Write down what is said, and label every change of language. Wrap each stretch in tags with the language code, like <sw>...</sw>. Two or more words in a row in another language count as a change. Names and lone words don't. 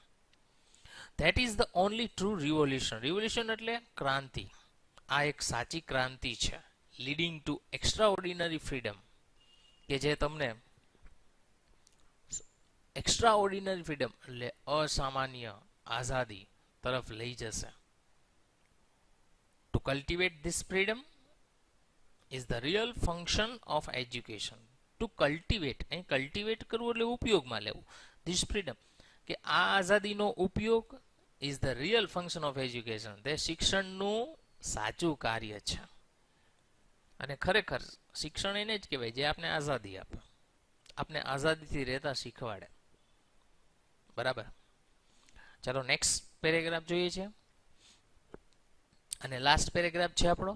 <en>that is the only true revolution.</en> <gu>રિવોલ્યુશન એટલે ક્રાંતિ. આ એક સાચી ક્રાંતિ છે.</gu> <en>leading to extra ordinary freedom.</en> <gu>કે જે તમને</gu> <en>extra ordinary freedom</en> <gu>એટલે અસામાન્ય આઝાદી તરફ લઈ જશે.</gu> <en>To cultivate this freedom is the real function of education. To cultivate,</en> <gu>અહીં કલ્ટિવેટ કરવું એટલે ઉપયોગમાં લેવું.</gu> <en>This freedom,</en> <gu>કે આ આઝાદીનો ઉપયોગ</gu> <en>is the real function of education.</en> <gu>તે શિક્ષણનું સાચું કાર્ય છે. અને ખરેખર શિક્ષણ એને જ કહેવાય જે આપણે આઝાદી આપે, આપણે આઝાદીથી રહેતા શીખવાડે. બરાબર. ચાલો</gu> <en>next paragraph</en> <gu>જોઈએ છે. અને</gu> <en>last paragraph</en> <gu>છે આપણો.</gu>